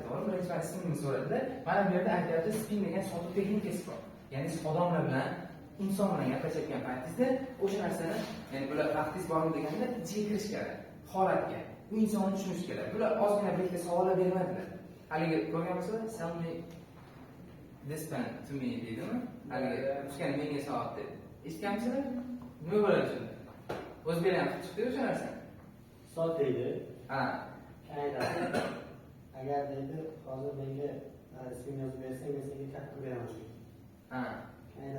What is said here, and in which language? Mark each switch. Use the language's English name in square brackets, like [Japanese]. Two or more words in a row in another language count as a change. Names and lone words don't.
[Uzbek] To'g'ri, birinchi marta ismimni so'radilar. Mana bu yerda aytyapti, spin degan sotuv texnikasi bor. Ya'ni siz odamlar bilan, inson bilan gaplashayotgan paytingizda o'sha narsani, ya'ni bular vaqtingiz bormi deganda ichiga kirish kerak, holatga. U insonni tushunish kerak. Bular ozgina bir ikki savollar bermadilar. Haligi ko'rganmisizlar? [English] Sell me this pen to me deydimi? [Uzbek] Haligi o'shani menga soat deb. Eshitganmisizlar? Nima bo'ladi shunda? O'zbek ham chiqdi o'sha narsa. Soat deydi. Ha. Aytadi. Agar deydi, hozir menga ismini yozib bersang, men senga katta beraman.